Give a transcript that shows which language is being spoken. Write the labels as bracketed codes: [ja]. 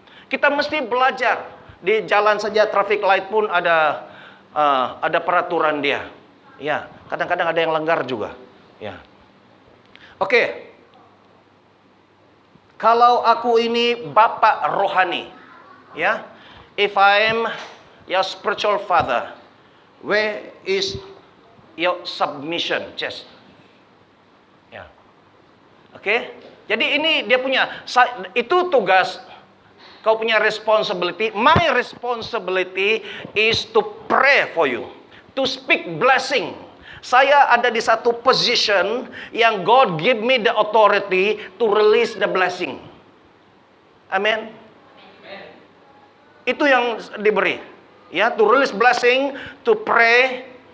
[ms] Kita mesti belajar. Di jalan saja traffic light pun ada peraturan dia. Ya, kadang-kadang ada yang langgar juga. Ya. Oke. Kalau aku ini bapak rohani, ya. [en] If I am your spiritual father, where is your submission? Just. Ya. Oke. [ms] Jadi ini dia punya, itu tugas, kau punya responsibility. [en] My responsibility is to pray for you, to speak blessing. [ms] Saya ada di satu [en] position yang God give me the authority to release the blessing. Amen. [ms] Itu yang diberi. Ya, [en] to release blessing, to pray.